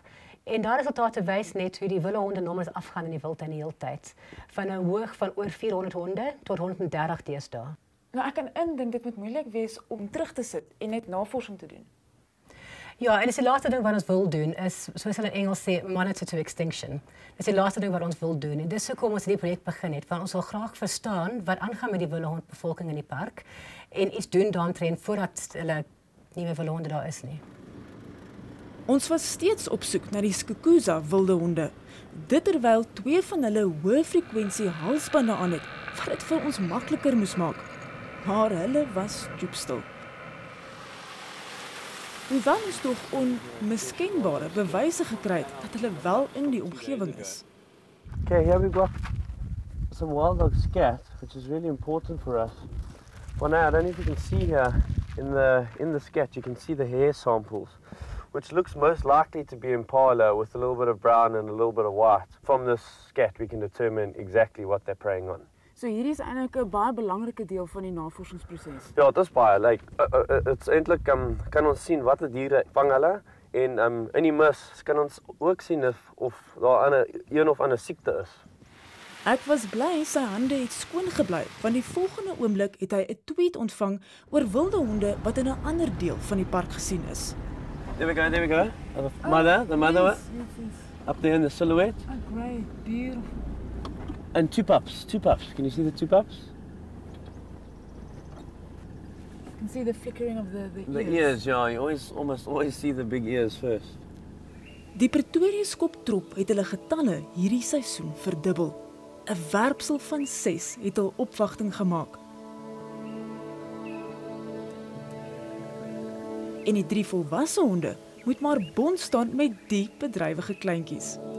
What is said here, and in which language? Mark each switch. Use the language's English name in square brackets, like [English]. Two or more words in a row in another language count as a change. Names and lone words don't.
[Afrikaans] En daar resultate wys net hoe die willehonde nommers afgaan in die wildtuin die hele tyd. Van 'n hoog van oor 400 honde tot 130 deesdae. Nou ek kan indink dit moet moeilik wees om terug te sit en net navorsing te doen. Ja, en dis die laaste ding wat ons wil doen is, soos hulle in Engels sê, [English] monitor to extinction. [Afrikaans] Dis die laaste ding wat ons wil doen. En dis hoekom ons hierdie projek begin het, want ons wil graag verstaan wat aangaan met die willehondbevolking in die park en iets doen daaromtrent voordat hulle nie meer willehonde daar is nie. Ons was steeds op soek na die Skukuza wilde honde, dit terwyl 2 van hulle hoë frekwensie halsbande aan het, wat dit vir ons makliker moes maak. Maar hulle was doopstil. Hoewel ons tog onmiskenbare bewyse gekry het dat hulle wel in die omgewing is. [English] Okay, here we got some wild dog scat, which is really important for us. Well, now I don't know if you can see here in the scat, you can see the hair samples, which looks most likely to be impala with a little bit of brown and a little bit of white. From this scat, we can determine exactly what they're preying on. [Afrikaans] So hierdie is eintlik 'n baie belangrike deel van die navorsingsproses. Ja, dit is baie. [English] Like, it's [Afrikaans] eintlik kan ons sien watter diere vang hulle en in die mis kan ons ook sien of daar een of ander siekte is. Ek was bly sy hande het skoon gebly, want die volgende oomblik het hy 'n tweet ontvang oor wilde honde wat in 'n ander deel van die park gesien is. [English] There we go. The mother yes. up there in the silhouette. Oh, great, beautiful. And two pups. Can you see the two pups? You can see the flickering of the ears. The ears, yeah. You almost always see the big ears first. [Afrikaans] Die Pretoria skoptrop het hulle getalle hierdie seisoen verdubbel. 'n Werpsel van 6 het hul opwagting gemaak. En die 3 volwasse honde moet maar bond staan met die bedrywige kleintjies.